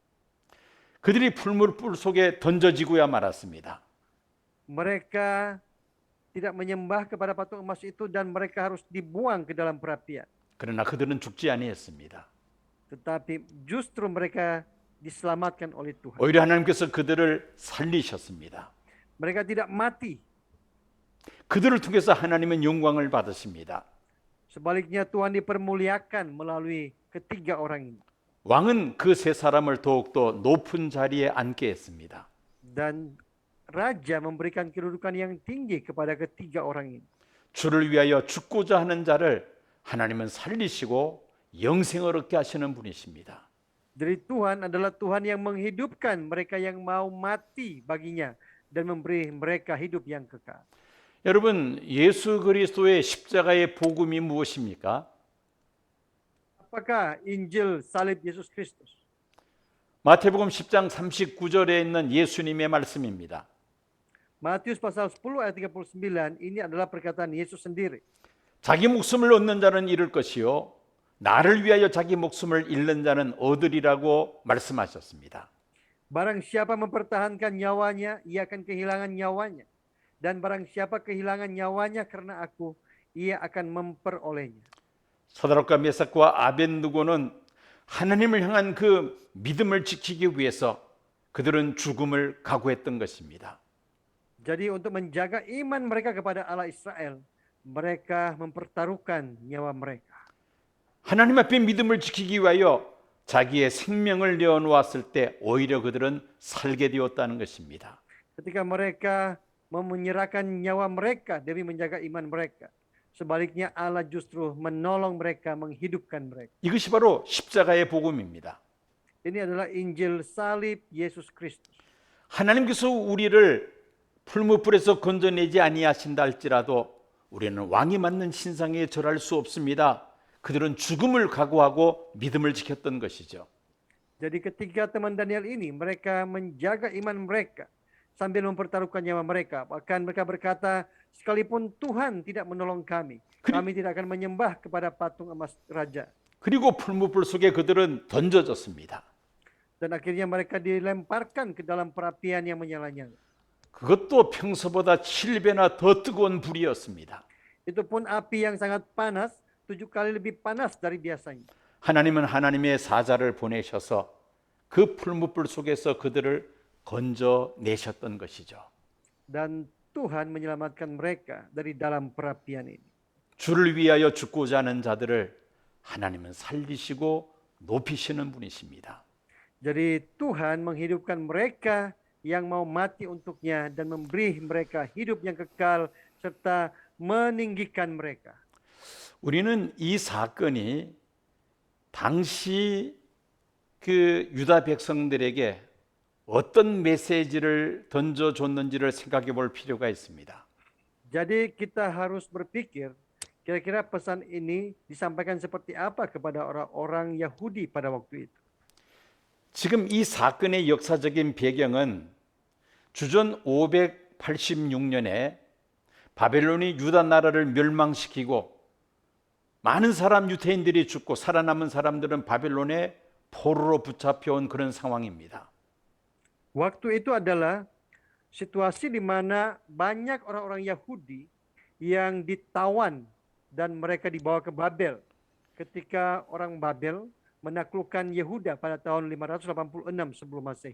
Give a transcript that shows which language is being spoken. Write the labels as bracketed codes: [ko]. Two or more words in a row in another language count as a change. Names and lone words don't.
[ko] 그들이 풀물 속에 던져지고야 말았습니다. [id] Mereka tidak menyembah kepada patung emas itu dan mereka harus dibuang ke dalam perapian. [ko] 그러나 그들은 죽지 아니했습니다. [id] Tetapi justru mereka diselamatkan oleh Tuhan. [ko] 오히려 하나님께서 그들을 살리셨습니다. [id] Mereka tidak mati. [ko] 그들을 통해서 하나님은 영광을 받으십니다. [id] Sebaliknya Tuhan dipermuliakan melalui ketiga orang ini. [ko] 왕은 그 세 사람을 더욱더 높은 자리에 앉게 했습니다. [id] Dan raja memberikan kedudukan yang tinggi kepada ketiga orang ini. [ko] 주를 위하여 죽고자 하는 자를 하나님은 살리시고 영생을 얻게 하시는 분이십니다. [id] Dari Tuhan adalah Tuhan yang menghidupkan mereka yang mau mati baginya dan memberi mereka hidup yang kekal. [ko] 여러분, 예수 그리스도의 십자가의 복음이 무엇입니까? [id] Apakah Injil salib Yesus Kristus? [ko] 마태복음 10장 39절에 있는 예수님의 말씀입니다. [id] Matius pasal 10 ayat 39 ini adalah perkataan Yesus sendiri. [ko] 자기 목숨을 얻는 자는 잃을 것이요 나를 위하여 자기 목숨을 잃는 자는 얻으리라고 말씀하셨습니다. [id] Barang siapa mempertahankan nyawanya, ia akan kehilangan nyawanya. Dan barang siapa kehilangan nyawanya karena aku, ia akan memperolehnya. [ko] 사드락과 메삭과 아벤느고는 하나님을 향한 그 믿음을 지키기 위해서 그들은 죽음을 각오했던 것입니다. [id] Jadi untuk menjaga iman mereka kepada Allah Israel, mereka mempertaruhkan nyawa mereka. [ko] 하나님 앞에 믿음을 지키기 위하여 자기의 생명을 내어놓았을 때 오히려 그들은 살게 되었다는 것입니다. [id] Ketika mereka menyerahkan nyawa mereka demi menjaga iman mereka. Sebaliknya Allah justru menolong mereka, menghidupkan mereka. [ko] 이것이 바로 십자가의 복음입니다. [id] Ini adalah Injil salib Yesus Kristus. [ko] 하나님께서 우리를 풀무불에서 건져내지 아니하신다 할지라도 우리는 왕이 맞는 신상에 절할 수 없습니다. 그들은 죽음을 각오하고 믿음을 지켰던 것이죠. [id] Jadi ketiga teman Daniel ini, mereka menjaga iman mereka sambil mempertaruhkan nyawa mereka. Bahkan mereka berkata, sekalipun Tuhan tidak menolong kami, kami tidak akan menyembah kepada patung emas raja. [ko] 그리고 풀무불 속에 그들은 던져졌습니다. [id] Dan akhirnya mereka dilemparkan ke dalam perapian yang menyala-nyala. [ko] 그것도 평소보다 7배나 더 뜨거운 불이었습니다. [id] Itu pun api yang sangat panas, 7 kali lebih panas dari biasanya. [ko] 하나님은 하나님의 사자를 보내셔서 그 풀무불 속에서 그들을 건져내셨던 것이죠. [id] Dan Tuhan menyelamatkan mereka dari dalam perapian ini. [ko] 주를 위하여 죽고자 하는 자들을 하나님은 살리시고 높이시는 분이십니다. [id] Jadi Tuhan menghidupkan mereka yang mau mati untuknya dan memberi mereka hidup yang kekal serta meninggikan mereka. [ko] 우리는 이 사건이 당시 그 유다 백성들에게 어떤 메시지를 던져줬는지를 생각해 볼 필요가 있습니다. [id] Jadi kita harus berpikir kira-kira pesan ini disampaikan seperti apa kepada orang-orang Yahudi pada waktu itu. [ko] 지금 이 사건의 역사적인 배경은 주전 586년에 바벨론이 유다 나라를 멸망시키고 많은 사람 유대인들이 죽고 살아남은 사람들은 바벨론의 포로로 붙잡혀온 그런 상황입니다. [id] Waktu itu adalah situasi di mana banyak orang-orang Yahudi yang ditawan dan mereka dibawa ke Babel ketika orang Babel menaklukkan Yehuda pada tahun 586 sebelum Masehi.